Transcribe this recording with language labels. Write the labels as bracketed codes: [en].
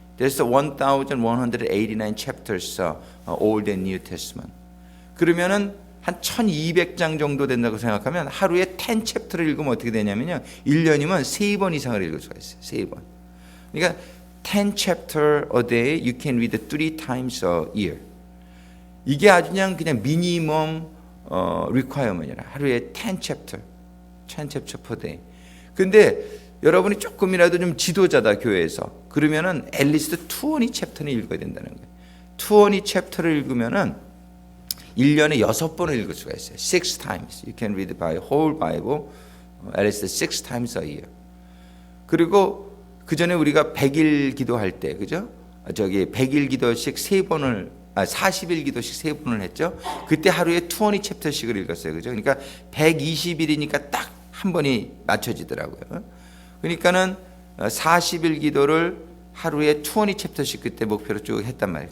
[en] There's 1189 chapters Old and New Testament. [ko] 그러면은 한 1200장 정도 된다고 생각하면 하루에 10 챕터를 읽으면 어떻게 되냐면요. 1년이면 3번 이상을 읽을 수가 있어요. 3번. 그러니까 [en] 10 chapter a day you can read 3 times a year. [ko] 이게 아주 그냥 미니멈 requirement이라. 하루에 [en] 10 chapter per day. [ko] 근데 여러분이 조금이라도 좀 지도자다 교회에서 그러면은 [en] at least 20 chapter [ko] 는 읽어야 된다는 거예요. 20 chapter를 읽으면은 1년에 6번을 읽을 수가 있어요. [en] 6 times. You can read by whole Bible at least 6 times a year. [ko] 그리고 그 전에 우리가 100일 기도할 때, 그죠? 100일 기도씩 3번을, 40일 기도씩 3번을 했죠? 그때 하루에 20 챕터씩을 읽었어요. 그죠? 그러니까 120일이니까 딱 한 번이 맞춰지더라고요. 그러니까는 40일 기도를 하루에 20 챕터씩 그때 목표로 쭉 했단 말이에요.